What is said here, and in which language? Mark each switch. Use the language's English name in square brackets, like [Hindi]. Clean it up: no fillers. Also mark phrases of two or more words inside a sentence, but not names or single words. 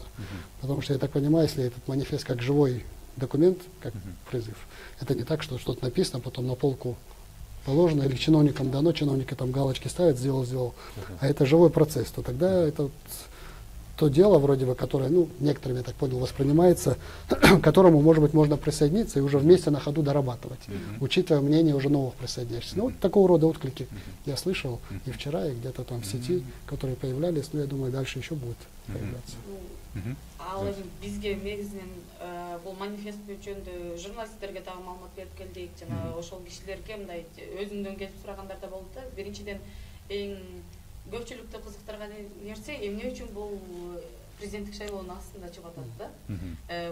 [Russian] Потому что, я так понимаю, если этот манифест как живой документ, как призыв, это не так, что что-то написано, потом на полку положено, или чиновникам дано, чиновники там галочки ставят, сделал, а это живой процесс, то тогда это то дело, вроде бы, которое, некоторыми, я так понял, воспринимается, к которому, может быть, можно присоединиться и уже вместе на ходу дорабатывать, учитывая мнение уже новых присоединяющихся. Вот такого рода отклики я слышал и вчера, и где-то там в сети, которые появлялись, я думаю, дальше еще будут появляться. [Kyrgyz] Ал эми бизге негизинен бул манифест жөнүндө журналисттерге дагы маалымат берип келдик, жана ошол кишилерге мындай өзүңдөн келип сурагандар да болду да. Биринчиден эң көпчүлүктү кызыктырган нерсе эмне үчүн бул президенттик шайлоонун астында чыгып атат да.